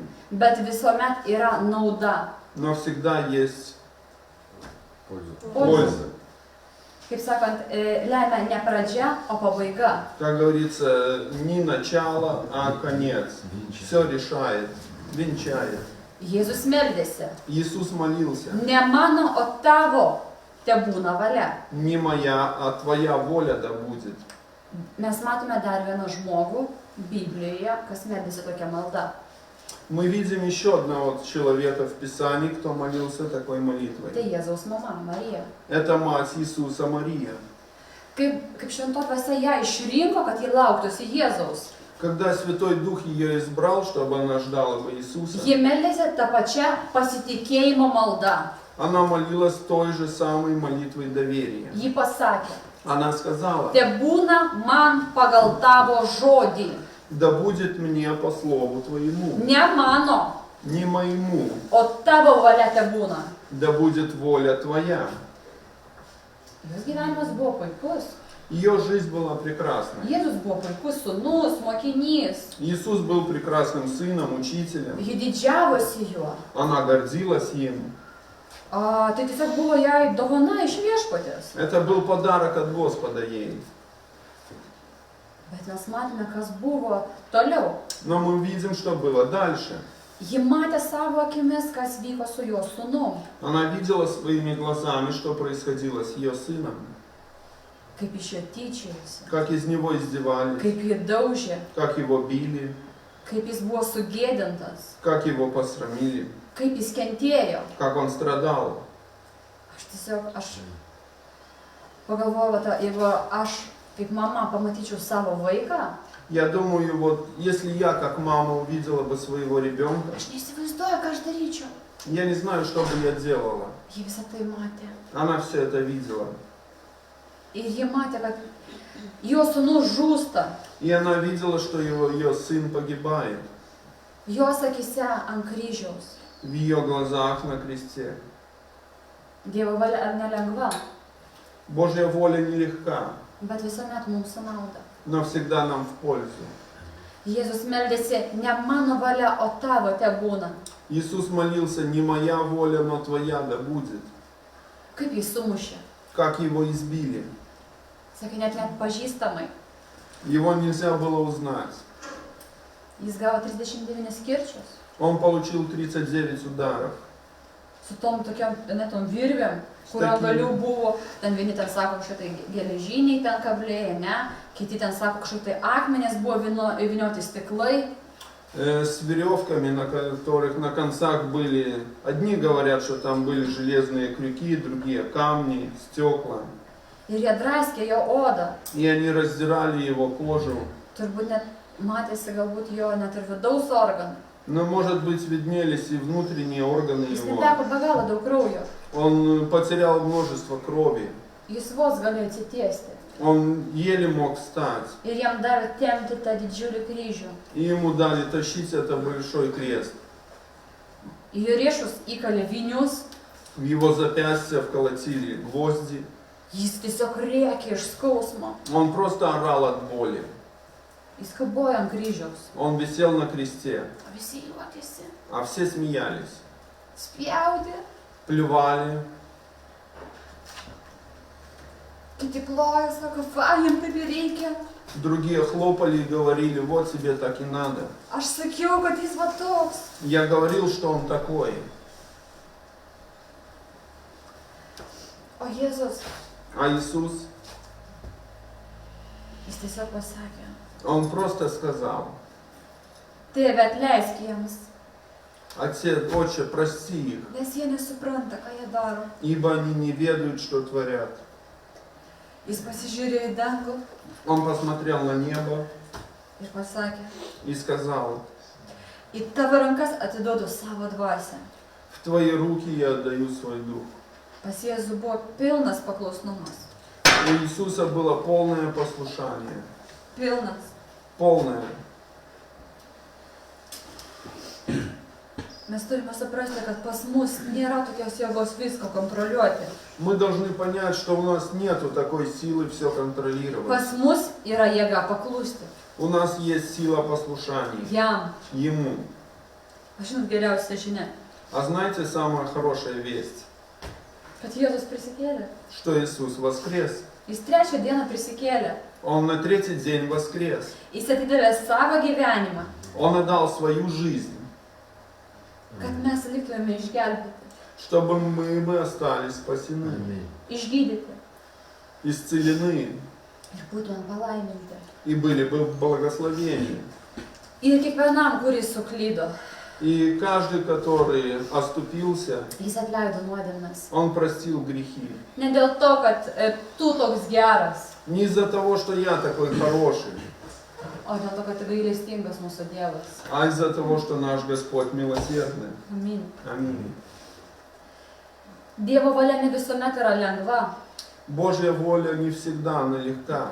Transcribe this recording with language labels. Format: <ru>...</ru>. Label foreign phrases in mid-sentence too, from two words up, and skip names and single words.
<lt>bet visuomet yra nauda.</lt> <ru>но всегда есть Pольza. польза.</ru> <lt>Kaip sakant, lemia ne pradžia, o pabaiga.</lt> <ru>Как говорится, не начало, а конец. Все решает, венчает.</ru> <lt>Jėzus meldėsi.</lt> <ru>Иисус молился.</ru> <lt>Ne mano, o tavo te būna valia.</lt> <ru>Не моя, а Твоя воля да будет.</ru> <lt>Mes matome dar vieną žmogų Biblijoje, kas meldėsi tokia malda.</lt> <ru>Мы видим еще одного человека в Писании, кто молился такой</ru> <lt>Tai</lt> <ru>молитвой.</ru> <lt>Jėzaus mama, Marija.</lt> <ru>Это мать Иисуса Мария.</ru> <lt>Kaip švento dvasia ją išrinko, kad ji lauktųsi Jėzaus.</lt> <ru>Когда Святой Дух ее избрал, чтобы она ждала бы Иисуса,</ru> <lt>Ji meldėsi tą pačią pasitikėjimo maldą.</lt> <ru>она молилась той же самой молитвой доверия.</ru> <lt>Ji pasakė,</lt> <ru>Она сказала:</ru> <lt>te būna man pagal tavo žodį.</lt> <ru>да будет мне по слову Твоему,</ru> <lt>Ne mano,</lt> <ru>не моему,</ru> <lt>o tavo valia te būna.</lt> <ru>да будет воля Твоя.</ru> <lt>Jos gyvenimas buvo puikus.</lt> <ru>Ее жизнь была прекрасна.</ru> <lt>Jėzus buvo puikus sūnus, mokinys.</lt> <ru>Иисус был прекрасным сыном, учителем.</ru> <lt>Ji didžiavosi juo.</lt> <ru>Она гордилась им.</ru> <lt>Tai tiesiog buvo jai dovana iš viešpatės.</lt> <ru>Это был подарок от Господа ей.</ru> <lt>Bet mes matome, kas buvo toliau.</lt> <ru>Но мы видим, что было дальше.</ru> <lt>Ji matė savo akimis, kas vyko su jo sūnum.</lt> <ru>Она видела своими глазами, что происходило с ее сыном.</ru> <lt>Kaip iš jo tyčiojosi.</lt> <ru>Как из него издевались,</ru> <lt>Kaip jį daužė.</lt> <ru>как его били,</ru> <lt>Kaip jis buvo sugėdintas.</lt> <ru>как его посрамили,</ru> <lt>Kaip jis kentėjo.</lt> <ru>как он страдал.</ru> <lt>Aš pagalvojau, jeigu aš kaip mama pamatyčiau savo vaiką,</lt> <ru>Я думаю, вот если я как мама увидела бы своего ребенка,</ru> <lt>aš neįsivaizduoju, ką aš daryčiau.</lt> <ru>я не знаю, что бы я делала.</ru> <lt>Ji visą tai matė.</lt> <ru>Она все это видела.</ru> <lt>Ir ji matė, kad jo sūnus žūsta.</lt> <ru>И она видела, что ее сын погибает.</ru> <lt>Jos akise ant kryžiaus.</lt> <ru>В ее глазах на кресте.</ru> <lt>Dievo valia ar nelengva,</lt> <ru>Божья воля нелегка,</ru> <lt>bet visuomet mums su nauda.</lt> <ru>но всегда нам в пользу.</ru> <lt>Jėzus meldėsi, ne mano valia, o tavo te būna.</lt> <ru>Иисус молился: не моя воля, но Твоя да будет.</ru> <lt>Kaip jį sumušė.</lt> <ru>Как его избили.</ru> <lt>Sakė, net pažįstamai.</lt> <ru>Его нельзя было узнать.</ru> <lt>Jis gavo 39 kirčius.</lt> <ru>Он получил 39 ударов.</ru> <lt>Su tom tokiam, netom virvėm, kurio galių buvo. Ten vieni ten sako, kažkokie geležiniai ten kabliai, ne? Kiti ten sako, kažkokie akmenės buvo įvynioti stiklai.</lt> <ru>С веревками, на которых на концах были. Одни говорят, что там были железные крюки, другие камни, стекла.</ru> <lt>Ir jie draskė jo odą.</lt> <ru>И они раздирали его кожу.</ru> <lt>Turbūt net matėsi galbūt jo net ir vidaus organai.</lt> <ru>Но, может быть, виднелись и внутренние органы</ru> <lt>Jis</lt> <ru>его.</ru> <lt>neteko be galo daug kraujo.</lt> <ru>Он потерял множество крови.</ru> <lt>Jis vos galėjo atsitiesti.</lt> <ru>Он еле мог встать.</ru> <lt>Ir jam davė tempti tą didžiulį kryžių.</lt> <ru>И ему дали тащить это большой крест.</ru> <lt>Į jo riešus įkalė vinius.</lt> <ru>В его запястья vколотили гвозди.</ru> <lt>Jis tiesiog rėkė iš skausmo.</lt> <ru>Он просто орал от боли.</ru> <lt>Jis kabojo ant kryžiaus.</lt> <ru>Он висел на кресте,</ru> <lt>O visi juokėsi.</lt> <ru>а все смеялись,</ru> <lt>Spjaudė.</lt> <ru>плевали.</ru> <lt>Kiti plojo, sako, va, jam taip ir reikia.</lt> <ru>Другие хлопали и говорили: вот тебе так и надо.</ru> <lt>Aš sakiau, kad jis va toks.</lt> <ru>Я говорил, что он такой.</ru> <lt>O Jėzus,</lt> <ru>А Иисус,</ru> <lt>jis tiesiog pasakė,</lt> <ru>он просто сказал:</ru> <lt>tėve atleisk jiems,</lt> <ru>Отец, Отче, прости их,</ru> <lt>nes jie nesupranta, ką jie daro.</lt> <ru>ибо они не ведают, что творят.</ru> <lt>Jis pasižiūrėjo į dangų</lt> <ru>Он посмотрел на небо</ru> <lt>ir pasakė,</lt> <ru>и сказал:</ru> <lt>į tavo rankas atiduodu savo dvasią.</lt> <ru>В твои руки я отдаю свой дух.</ru> <lt>Pas Jėzų buvo pilnas paklusnumas.</lt> <ru>У Иисуса было полное послушание.</ru> <lt>Pilnas.</lt> <ru>Полное.</ru> <lt>Mes turime suprasti, kad pas mus nėra tokios jėgos visko kontroliuoti.</lt> <ru>Мы должны понять, что у нас нету такой силы все контролировать.</ru> <lt>Pas mus yra jėga paklusti.</lt> <ru>У нас есть сила послушания</ru> <lt>Jam.</lt> <ru>Ему.</ru> <lt>Aš žinot geriausia žinia,</lt> <ru>А знаете, самая хорошая весть,</ru> <lt>kad Jėzus prisikėlė.</lt> <ru>что Иисус воскрес.</ru> <lt>Jis trečią dieną prisikėlė.</lt> <ru>Он на третий день воскрес.</ru> <lt>Jis atidavė savo gyvenimą,</lt> <ru>Он отдал свою жизнь,</ru> <lt>kad mes liktume išgelbėti,</lt> <ru>чтобы мы бы остались спасены,</ru> <lt>išgydyti</lt> <ru>исцелены</ru> <lt>ir būtume palaiminti.</lt> <ru>и были бы в благословении.</ru> <lt>Ir kiekvienam, kuris suklydo,</lt> <ru>И каждый, который оступился,</ru> <lt>jis atleido nuodėmes.</lt> <ru>он простил грехи.</ru> <lt>Ne dėl to, kad tu toks geras,</lt> <ru>Не из-за того, что я такой хороший,</ru> <lt>o dėl to, kad gailestingas mūsų Dievas.</lt> <ru>а из-за того, что наш Господь милосердный.</ru> <lt>Amin.</lt> <ru>Аминь.</ru> <lt>Dievo valia ne visuomet yra lengva,</lt> <ru>Божья воля не всегда она легка,</ru>